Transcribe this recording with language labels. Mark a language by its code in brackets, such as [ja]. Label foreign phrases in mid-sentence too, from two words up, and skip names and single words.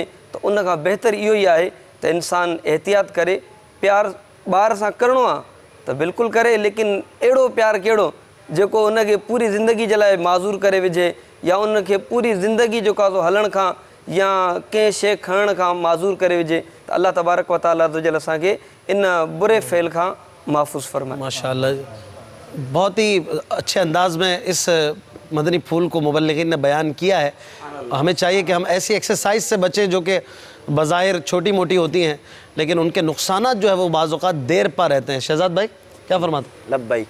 [sd] त उन खां बहितर इहो ई आहे त इंसानु एहतियात करे. प्यारु ॿार सां करिणो आहे त बिल्कुलु करे, लेकिन अहिड़ो प्यारु कहिड़ो जेको उनखे पूरी ज़िंदगी जे लाइ माज़ूर करे विझे, या उनखे पूरी ज़िंदगी जेको आहे सो हलण खां या कंहिं शइ खणण खां माज़ूर करे विझे. त [ar] الله تبارك وتعالى [sd] अज़्ज़ असांखे इन बुरे फ़ेल खां महफ़ूज़ फरमाए. माशाअल्लाह, [ur] بہت ہی اچھے انداز میں اس مدنی پھول کو مبلغین نے بیان کیا ہے. ہمیں چاہیے کہ ہم ایسی ایکسرسائز سے بچیں جو کہ بظاہر چھوٹی موٹی ہوتی ہیں، لیکن ان کے نقصانات جو ہے وہ بعض اوقات دیر پا رہتے ہیں. شہزاد بھائی کیا فرماتے? लब्बैक.